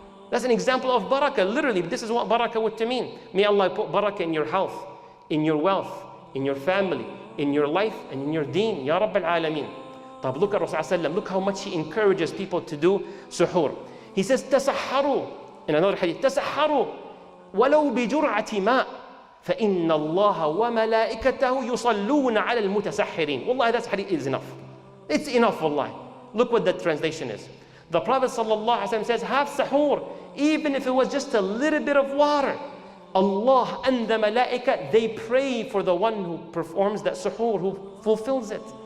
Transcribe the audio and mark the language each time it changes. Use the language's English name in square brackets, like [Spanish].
[English] That's an example of barakah. Literally, this is what barakah would mean. May Allah put barakah in your health, in your wealth, in your family, in your life, and in your deen. Ya Rabbil Alameen. But look at Rasulullah, look how much he encourages people to do suhoor. He says, [Arabic] تَسَحَّرُوا. In another hadith, تَسَحَّرُوا وَلَوْ بِجُرْعَةِ مَاءٍ فَإِنَّ اللَّهَ وَمَلَائِكَتَهُ يُصَلُّونَ عَلَى الْمُتَسَحِّرِينَ. [English] Wallahi, that hadith is enough. It's enough, wallahi. Look what the translation is. The Prophet ﷺ says, have suhoor, even if it was just a little bit of water. Allah and the malaika, they pray for the one who performs that suhoor, who fulfills it.